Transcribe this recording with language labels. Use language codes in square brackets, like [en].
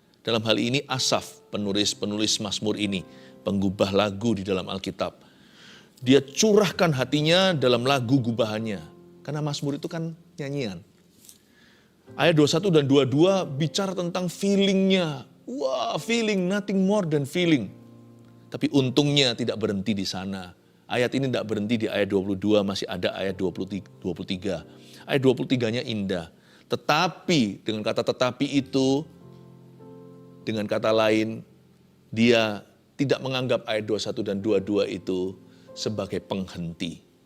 [id] Dalam hal ini Asaf, penulis Mazmur ini, penggubah lagu di dalam Alkitab. Dia curahkan hatinya dalam lagu gubahannya. Karena Mazmur itu kan nyanyian. Ayat 21 dan 22 bicara tentang feelingnya. [en] Wah, feeling, nothing more than feeling. [id] Tapi untungnya tidak berhenti di sana. Ayat ini tidak berhenti di ayat 22, masih ada ayat 23. Ayat 23-nya indah. Tetapi, dengan kata tetapi itu, dengan kata lain, dia tidak menganggap ayat 21 dan 22 itu sebagai penghenti.